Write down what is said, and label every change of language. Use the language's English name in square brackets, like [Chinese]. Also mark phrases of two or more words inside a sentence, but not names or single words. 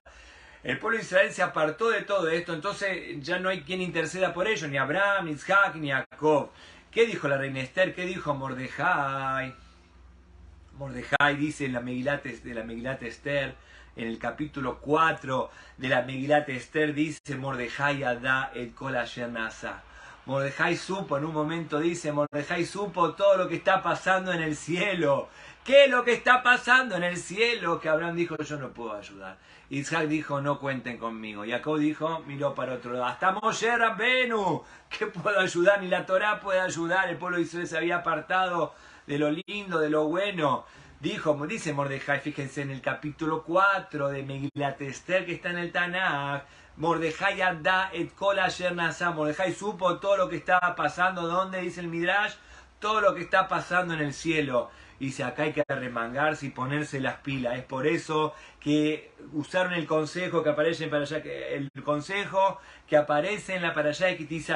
[Spanish] El pueblo de Israel se apartó de todo esto, entonces ya no hay quien interceda por ellos, ni Abraham, ni Isaac, ni Jacob. ¿Qué dijo la reina Esther? ¿Qué dijo Mordejai? Mordejai dice en la Megilat Esther, en el capítulo 4 de la Megilat Esther, dice Mordejai [Hebrew] ידע את כל אשר נעשה. [Spanish] Mordejai supo, en un momento dice, Mordejai supo todo lo que está pasando en el cielo. ¿Qué es lo que está pasando en el cielo? Que Abraham dijo, yo no puedo ayudar. Isaac dijo, no cuenten conmigo. Jacob dijo, miró para otro lado. Hasta Moshe Rabbenu, ¿qué puedo ayudar? Ni la Torá puede ayudar. El pueblo de Israel se había apartado de lo lindo, de lo bueno. Dice Mordejai, fíjense en el capítulo 4 de Megilat Esther, que está en el Tanaj. [Hebrew] מרדכי ידע את כל אשר נעשה. [Spanish] Mordejai supo todo lo que estaba pasando. ¿Dónde dice el Midrash? Todo lo que está pasando en el cielo. dice acá hay que remangarse y ponerse las pilas. Es por eso que usaron el consejo que aparece en Parashá, el consejo que aparece en la Parashá de Kitizá.